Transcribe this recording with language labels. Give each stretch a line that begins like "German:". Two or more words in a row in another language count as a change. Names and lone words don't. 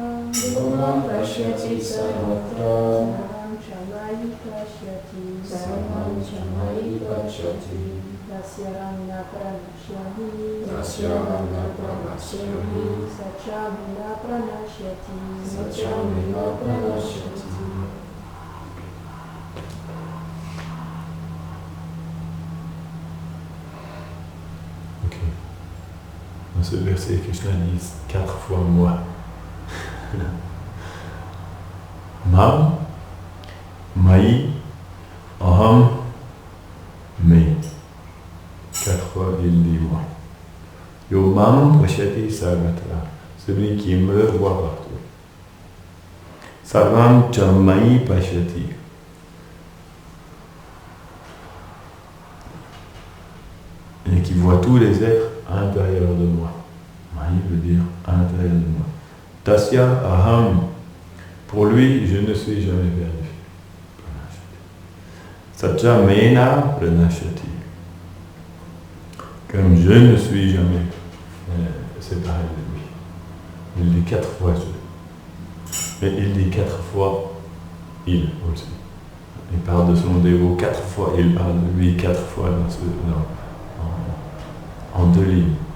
Sanskrit: यो मां पश्यति सर्वत्र. सर्वं च मयि पश्यति. सर्वं च मयि पश्यति. तस्याहं न प्रणश्यामि. तस्याहं न प्रणश्यामि. स च मे न प्रणश्यति. स च मे न प्रणश्यति.
French: Ok. Dans ce verset, Krishna dit 4 fois moi.
Sanskrit: मां मयि अहं मे.
French: 4 fois il dit moi.
Sanskrit: यो मां पश्यति सर्वत्र.
French: Celui qui me voit partout.
Sanskrit: सर्वं च मयि पश्यति.
French: Et qui voit tous les êtres à l'intérieur de moi. Mayi veut dire à l'intérieur de moi.
Sanskrit: तस्य अहं.
French: Pour lui, je ne suis jamais perdu.
Sanskrit: स च मे न प्रणश्यति.
French: Comme je ne suis jamais séparé de lui. Il dit 4 fois je. Mais il dit 4 fois il aussi. Il parle de son dévot 4 fois, il parle de lui 4 fois en 2 lignes.